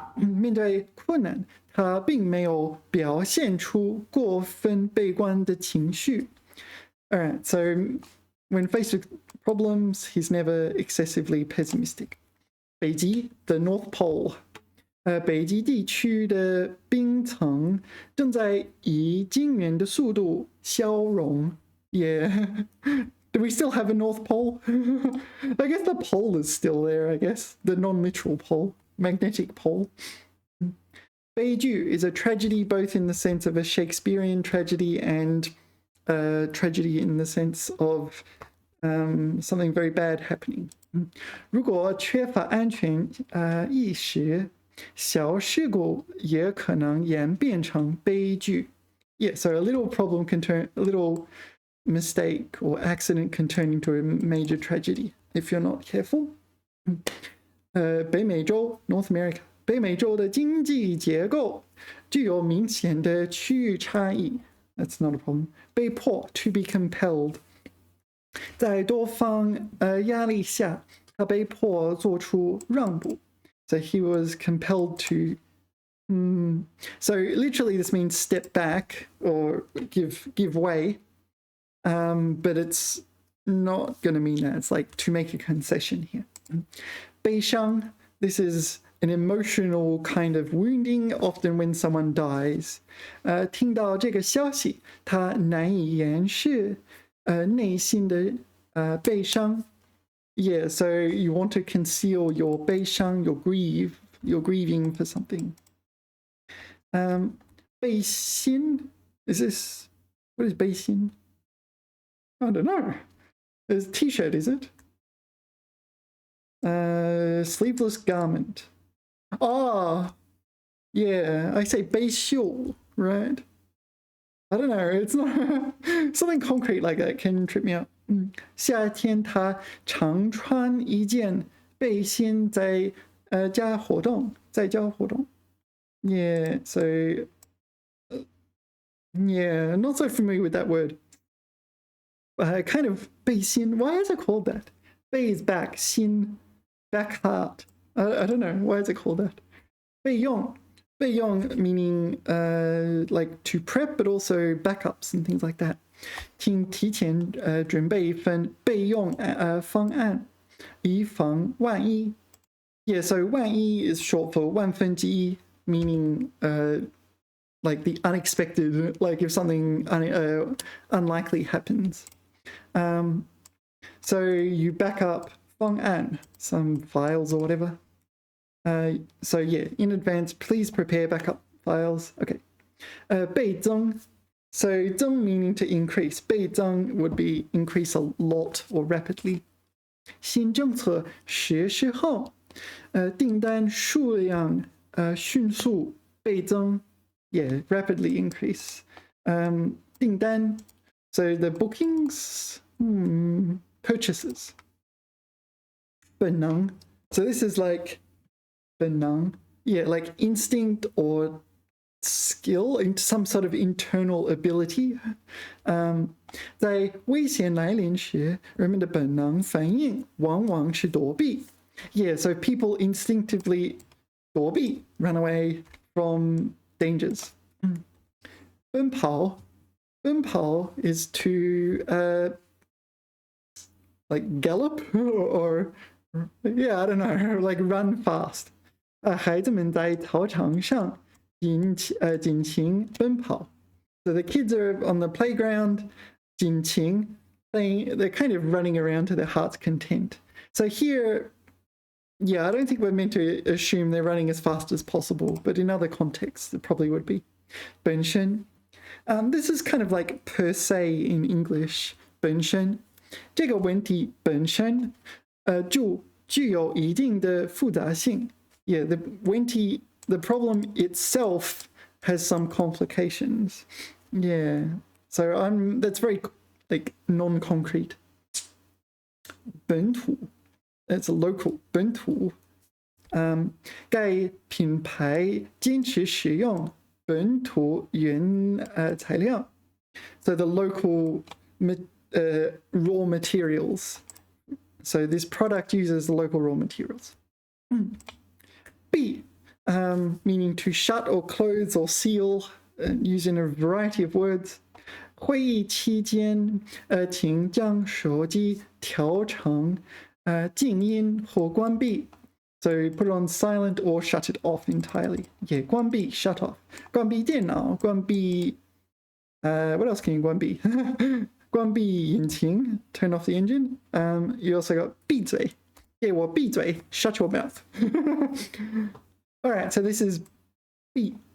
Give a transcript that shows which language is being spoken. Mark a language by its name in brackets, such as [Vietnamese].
[Chinese] 面对困难，他并没有表现出过分悲观的情绪. [English] Alright, so when faced with problems, he's never excessively pessimistic. 北极, the North Pole. [Chinese] 北极地区的冰层正在以惊人的速度消融. [English] Yeah. Do we still have a North Pole? I guess the pole is still there, I guess. The non-literal pole, magnetic pole. 悲剧 is a tragedy both in the sense of a Shakespearean tragedy and a tragedy in the sense of something very bad happening. [Chinese] 如果缺乏安全意识，小事故也可能演变成悲剧. [English] Yeah, so a little problem can turn, a little mistake or accident can turn into a major tragedy if you're not careful. 北美洲, North America. [Chinese] 北美洲的经济结构具有明显的区域差异. [English] That's not a problem. 被迫, to be compelled. [Chinese] 在多方压力下，他被迫做出让步. [English] So he was compelled to. So literally, this means step back or give way. But it's not going to mean that. It's like to make a concession here. 悲伤, this is an emotional kind of wounding, often when someone dies. 听到这个消息，他难以掩饰内心的悲伤. Yeah, so you want to conceal your 悲伤, your grief, you're grieving for something. 背心, is this, what is 背心? I don't know. It's a t-shirt, is it? Sleeveless garment. Oh, yeah, I say 背袖, right? I don't know, it's not something concrete like that can trip me up. [Chinese] 夏天他常穿一件背心在家活动. [English] Yeah, so yeah, not so familiar with that word. Kind of 背心. Why is it called that? 背 is back, 心 back heart. I don't know. Why is it called that? 备用. 备用 meaning like to prep, but also backups and things like that. [Chinese] 请提前准备一份备用方案，以防万一. [English] Yeah, so 万一 is short for 万分之一, meaning like the unexpected, like if something unlikely happens. So you back up 方案, some files or whatever. So yeah, in advance, please prepare backup files. Okay. 倍增. So 增 meaning to increase. 倍增 would be increase a lot or rapidly. [Chinese] 新政策实施后，订单数量迅速倍增. [English] Yeah, rapidly increase. 订单. So the bookings, purchases. [Chinese] 本能. [English] So this is like 本能. Yeah, like instinct or skill, some sort of internal ability. [Chinese] 在危险来临时，人们的本能反应往往是躲避. [English] Yeah, so people instinctively 躲避, run away from dangers. [Chinese] 奔跑. [English] 奔跑 is to like gallop or yeah, I don't know, like run fast. [Chinese] 孩子们在操场上尽情奔跑. [English] So the kids are on the playground, 尽情, they're kind of running around to their heart's content. So here, yeah, I don't think we're meant to assume they're running as fast as possible, but in other contexts, it probably would be. [Chinese] 本身. [English] This is kind of like per se in English. [Chinese] 本身. 这个问题本身就具有一定的复杂性. [English] Yeah, the problem itself has some complications. Yeah, so that's very like non-concrete. 本土.It's a local. 本土. [Chinese] 该品牌坚持使用本土原材料. [English] So the local raw materials. So this product uses the local raw materials. B, meaning to shut or close or seal, used in a variety of words. [Chinese] 会议期间，请将手机调成静音或关闭. [English] So put it on silent or shut it off entirely. Yeah, 关闭 shut off. [Chinese] 关闭电脑, [English] 关闭 what else can you 关闭? [Chinese] 关闭引擎, [English] turn off the engine. You also got 闭嘴. Yeah, well, 闭嘴, shut your mouth. All right, so this is B.